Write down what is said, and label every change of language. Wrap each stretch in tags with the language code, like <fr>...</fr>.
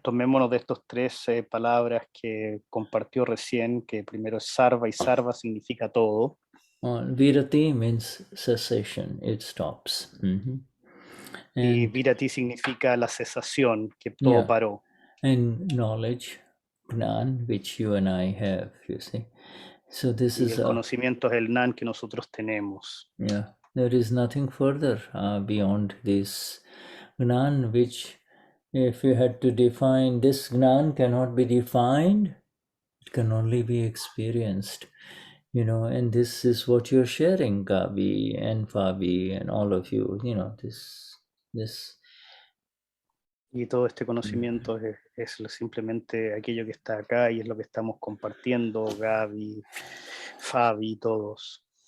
<es>tomémonos de estos 3 palabras que compartió recién, que primero es sarva, y sarva significa todo.</es> <en>Virati means cessation, it stops.</en> <es>Y virati significa la cesación, que todo yeah, paró.</es> <en>and knowledge, Gnan, which you and I have, you see. So this</en> <es>Y</es> <en>is</en> <es>el conocimiento es el Gnan que nosotros tenemos.</es> <en>Yeah, there is nothing further beyond this Gnan, which if you had to define, this Gnan cannot be defined, it can only be experienced, you know, and this is what you're sharing, Gabi and Fabi and all of you, you know, this.</en> <es>Y todo este conocimiento es simplemente aquello que está acá y es lo que estamos compartiendo, Gaby, Fabi, todos.</es>